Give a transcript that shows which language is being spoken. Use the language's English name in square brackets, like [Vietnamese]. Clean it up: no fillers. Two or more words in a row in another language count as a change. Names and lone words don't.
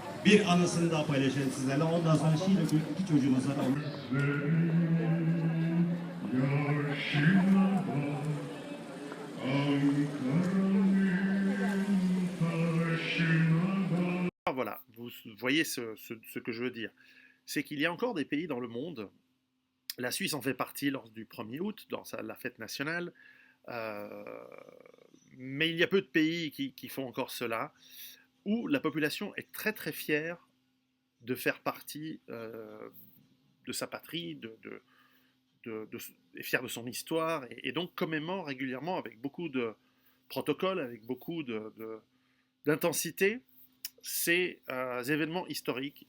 [Turkish] bir anısını daha paylaşalım sizlerle. Ondan sonra şiir okuyup iki çocuğumuz var. [French] Voilà, vous voyez ce que je veux dire. C'est qu'il y a encore des pays dans le monde, la Suisse en fait partie lors du 1er août, dans la fête nationale, euh, mais il y a peu de pays qui font encore cela, où la population est très très fière de faire partie de sa patrie, est fière de son histoire, et donc commémore régulièrement avec beaucoup de protocoles, avec beaucoup d'intensité, ces événements historiques.